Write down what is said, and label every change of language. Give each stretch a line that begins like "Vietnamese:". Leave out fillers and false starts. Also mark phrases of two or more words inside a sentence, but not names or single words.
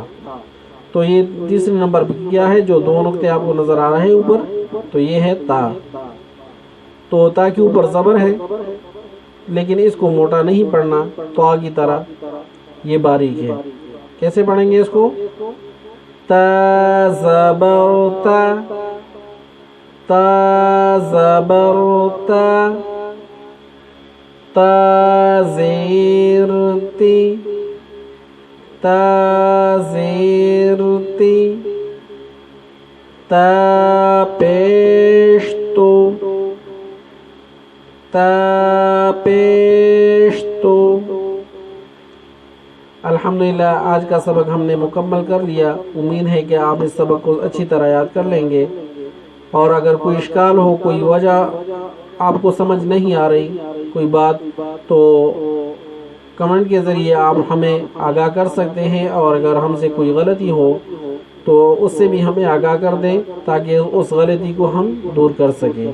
Urdu: تو یہ تیسرے نمبر پہ کیا ہے؟ جو دو نقطے آپ کو نظر آ رہے ہیں اوپر، تو یہ ہے تا. تو تا کے اوپر زبر ہے، لیکن اس کو موٹا نہیں پڑھنا طا کی طرح، یہ باریک ہے. کیسے پڑھیں گے اس کو؟ تا زبر تا، تا زبر تا، تا زیر تی، تا زیر تی، تا پیش تو، تا پیش تو. الحمدللہ آج کا سبق ہم نے مکمل کر لیا. امید ہے کہ آپ اس سبق کو اچھی طرح یاد کر لیں گے، اور اگر کوئی اشکال ہو، کوئی وجہ آپ کو سمجھ نہیں آ رہی، کوئی بات، تو کمنٹ کے ذریعے آپ ہمیں آگاہ کر سکتے ہیں، اور اگر ہم سے کوئی غلطی ہو تو اس سے بھی ہمیں آگاہ کر دیں تاکہ اس غلطی کو ہم دور کر سکیں.